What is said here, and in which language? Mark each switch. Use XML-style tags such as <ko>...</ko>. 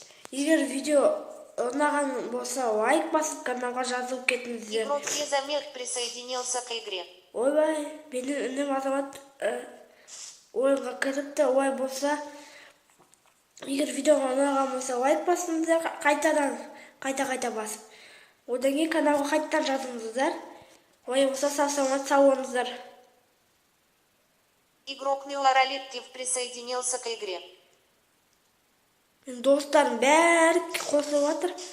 <kk>Егер видео ұнаған болса, лайк басып, каналға жазылып кетіңіздер.</kk> <ru>Игрок Езамир присоединился к игре.</ru> <kk>Ойбай, менің үнім азамат ойынға кіріпті. Олай болса, егер видеоға ұнаған болса, лайк басыңыздар, қайта басып. Одан кейін каналға қайтадан жазыңыздар. Олай болса, сау болыңыздар.</kk> <ru>Игрок Милоралиптив присоединился к игре.</ru> <kk>Достарым бәрі қосылып жатыр.</kk>